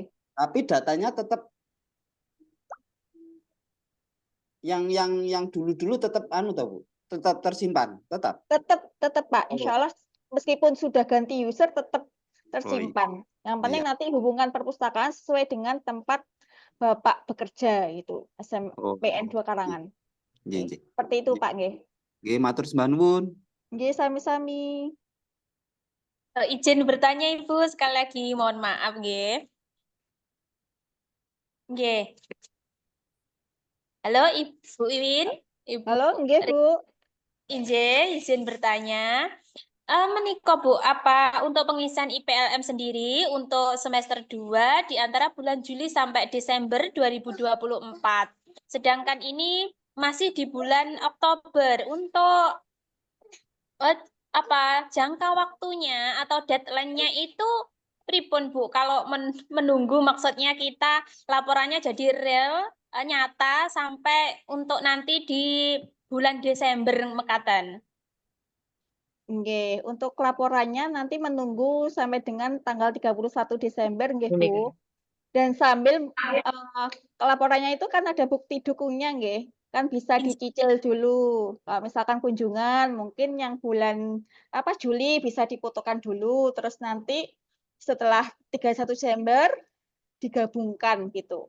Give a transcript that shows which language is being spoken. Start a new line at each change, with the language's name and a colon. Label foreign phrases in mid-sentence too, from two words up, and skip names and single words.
Indonesian: Tapi datanya tetap yang dulu-dulu tetap anu tahu Bu, tetap tersimpan, tetap. Tetap Pak, Oh,
Arabic: insya Allah
Indonesian: meskipun sudah ganti user tetap oh iya. tersimpan. Yang penting Iya. nanti hubungan perpustakaan sesuai dengan tempat Bapak bekerja itu, Oh, SMPN 2 Karangan.
Javanese: nggih,
Indonesian: Oke,
Javanese: nggih.
Indonesian: seperti itu Pak nggih.
Javanese: Nggih, matur sembah nuwun. Nggih, sami-sami.
Indonesian: Izin bertanya Ibu sekali lagi, mohon maaf nggih. Nggih. Halo Ibu Iwin, Ibu Halo, nggih Bu. izin bertanya. Menika Bu, apa untuk pengisian IPLM sendiri untuk semester 2 di antara bulan Juli sampai Desember 2024. Sedangkan ini masih di bulan Oktober. Untuk jangka waktunya atau deadline-nya itu pripun Bu? Kalau menunggu maksudnya kita laporannya jadi real, nyata sampai untuk nanti di bulan Desember mekaten.
Javanese: Nggih,
Indonesian: untuk laporannya nanti menunggu sampai dengan tanggal 31 Desember nggih Bu. Dan sambil laporannya itu kan ada bukti dukungnya nggih. Kan bisa dicicil dulu. Kalau misalkan kunjungan mungkin yang bulan Juli bisa difotokan dulu, terus nanti setelah 31 Desember digabungkan gitu.